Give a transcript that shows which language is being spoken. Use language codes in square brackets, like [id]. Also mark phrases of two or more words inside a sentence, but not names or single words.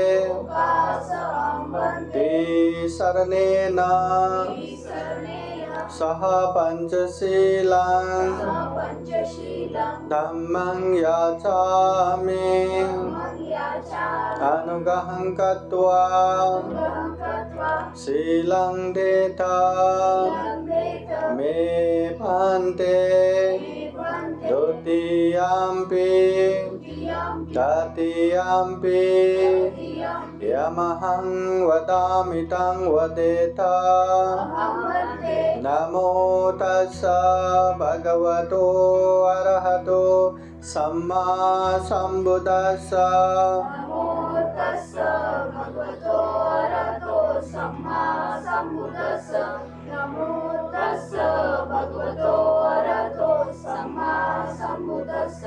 [pi] तिसरणेन सह पंचशीलं धम्मं याचामि अनुग्रहं कृत्वा शीलं देता मे भन्ते द्वितीयम्पि तृतीयम्पि यमहं वदामि तं वदेत। नमो तस्स भगवतो अरहतो सम्मा सम्बुद्धस्स। नमो तस्स भगवतो अरहतो सम्मा सम्बुद्धस्स। नमो तस्स भगवतो अरहतो सम्मा सम्बुद्धस्स।